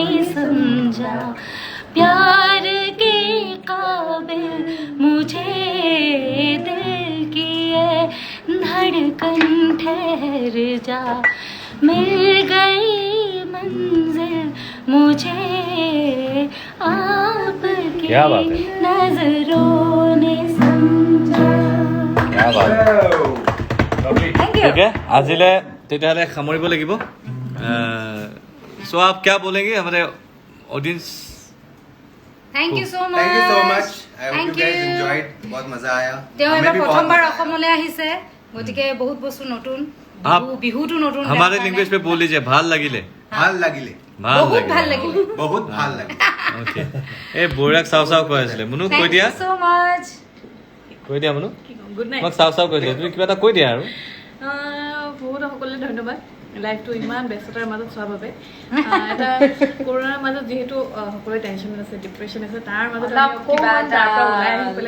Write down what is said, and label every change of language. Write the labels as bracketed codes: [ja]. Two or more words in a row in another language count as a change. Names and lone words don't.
[hi] समझा प्यार के काबिल मुझे दिल की ये धड़कन ठहर जा मिल गई मंजिल मुझे आपकी नजरों ने समझा क्या बात है ठीक है [as] আজিলে তেতিয়াহ'লে সামৰিব লাগিব [hi] सो आप क्या बोलेंगे हमारे ऑडियंस [en] thank you so Thank you so much. I hope you guys enjoyed. [hi] बहुत मजा आया. [as] তেওঁ [hi] हमें [as] এবাৰ [hi] भी बहुत [as] প্ৰথমবাৰ [hi] मजा आया. [as] অসমলৈ আহিছে গতিকে বহুত বস্তু নতুন [hi] आप [as] বিহুটো নতুন [hi] हमारे लैंग्वेज पे बोल लीजिए [as] ভাল লাগিলে ভাল লাগিলে. বহুত ভাল লাগিল बहुत ভাল লাগিলে. ओके এই বৈৰাক চাও চাও কৈ আছিলে মুনু কৈ থ্যাংক দিয়া [en] you so much [as] মুনু [en] good night [as] তোমাক চাও চাও কৈছিলে তুমি কিবা এটা কৈ দিয়া আৰু বহুত সকলোলৈ ধন্যবাদ লাইফটো ইমান ব্যস্ততাৰ মাজত চোৱাৰ বাবে এটা কৰোণাৰ মাজত যিহেতু সকলোৰে টেনশ্যন আছে ডিপ্ৰেশ্যন আছে তাৰ মাজত কিবা তাৰ পৰা ওলাই আহি পেলাই